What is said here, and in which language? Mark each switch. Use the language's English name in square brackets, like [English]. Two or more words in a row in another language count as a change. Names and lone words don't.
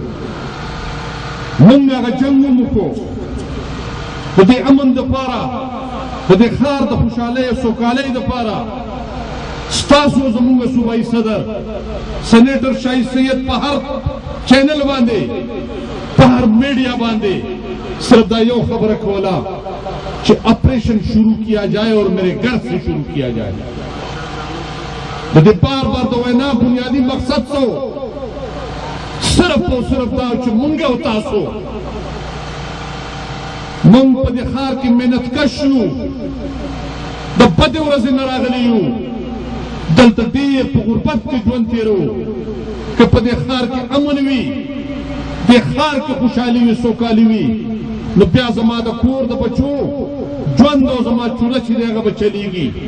[Pashto] موږ هغه جنګ هم وکړو د دې امن دپاره، د دې ښار د خوشحالۍ او سوکالۍ دپاره. ستاسو زموږ صوبایي صدر سینیټر شاهي سید په هر چینل باندې په هر میډیا باندې صرف دا یو خبره کوله [Urdu] کہ آپریشن شروع کیا جائے اور میرے گھر سے شروع کیا جائے. [Pashto] بار بار تو وینا بنیادی مقصد سو [Urdu] صرف اور صرف [Pashto] دا چې مونږ او تاسو مونږ په دې ښار کې محنت کش یو، د بدې ورځې نه راغلي یو، دلته ډېر په غربت کې ژوند تېرو. که په دې ښار کې امن وي، دې ښار کې خوشحالي وي، سوکالي وي، نو بیا زما د کور د بچو ژوند او زما چوله چې دی هغه به چلیږي.